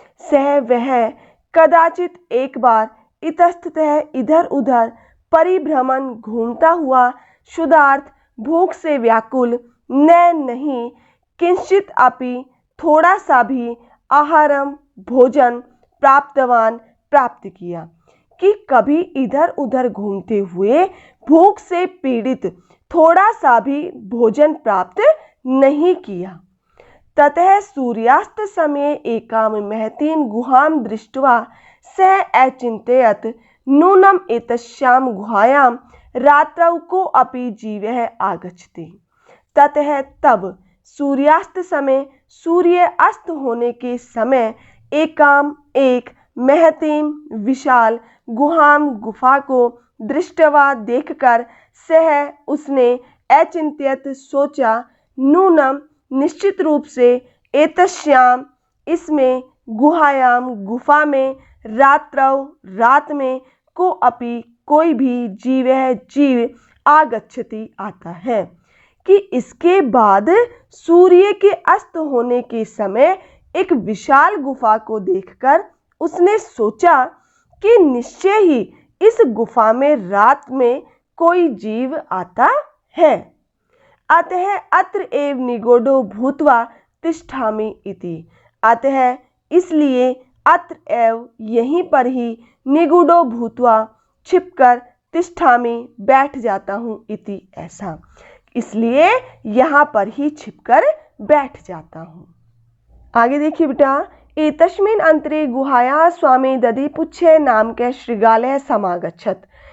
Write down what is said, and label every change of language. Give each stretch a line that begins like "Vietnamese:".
Hindi: सह वह कदाचित एक बार, इतस्ततः इधर उधर, परिभ्रमण घूमता हुआ, शुद्धार्थ भूख से व्याकुल, न नहीं, किंचित अपि थोड़ा सा भी, आहारम भोजन, प्राप्तवान प्राप्त किया, कि कभी इधर उधर घूमते हुए भूख से पीड़ित थोड़ा सा भी भोजन प्राप्त नहीं किया।
Sanskrit: ततः सूर्यास्त समय एकाम महतीं गुहां दृष्ट्वा सः अचिन्तयत् नूनम एतस्यां गुहायां रात्रौ को अपि जीवः आगच्छति।
Hindi: ततः तब सूर्यास्त समय, सूर्य अस्त होने के समय, एकाम एक, महतीम विशाल, गुहाम गुफा को, दृष्टवा देखकर, सह उसने, अचिंत्यत सोचा, नूनम निश्चित रूप से, एतस्याम इसमें, गुहायाम गुफा में, रात्रौ रात में, को अपि कोई भी, जीवः जीव, आगच्छति आता है, कि इसके बाद सूर्य के अस्त होने के समय एक विशाल गुफा को देखकर उसने सोचा कि निश्चय ही इस गुफा में रात में कोई जीव आता है।
Sanskrit: अतः अत्र एव निगूढ़ो भूत्वा तिष्ठामि इति।
Hindi: अतः इसलिए, अत्र एव यहीं पर ही, निगूढ़ो भूत्वा छिपकर, तिष्ठामि बैठ जाता हूँ, इति ऐसा, इसलिए यहाँ पर ही छिपकर बैठ जाता हूँ। आगे देखिए बेटा,
Sanskrit: एतस्मिन् अंतरे गुहायाः स्वामी
Hindi: दधिपुच्छ नाम के शृगालः समागच्छत्।